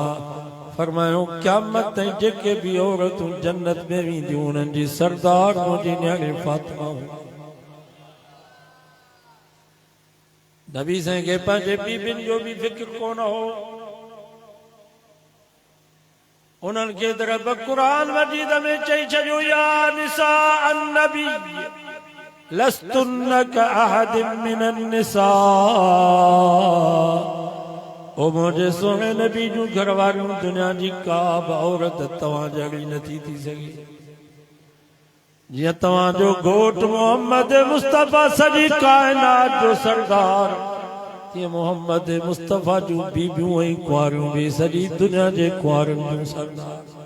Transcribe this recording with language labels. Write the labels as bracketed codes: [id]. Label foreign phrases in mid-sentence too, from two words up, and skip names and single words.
[sd] फरमायो क़यामत ताईं जेके भी औरतूं जन्नत में वेंदियूं उन्हनि जी सरदार मुंहिंजी न्याणी फातिमा। नबी साईं के पंहिंजे बीबियुनि जो भी फिक्र कोन हो उन्हनि खे तरफ़ क़ुरान मजीद में चई छॾियो [ar] يا نساء النبي لستن كأحد من النساء. [sd] ओ मुंहिंजे सोने नबी जूं घरवारियूं दुनिया जी का बि औरत तव्हां जहिड़ी नथी थी सघे। जियां तव्हांजो घोट मोहम्मद मुस्तफ़ा सॼी काइनात जो सरदार तीअं मोहम्मद मुस्तफ़ा जूं बीबियूं ऐं कुंवारियूं भी सॼी दुनिया जे कुंवारनि जूं सरदार।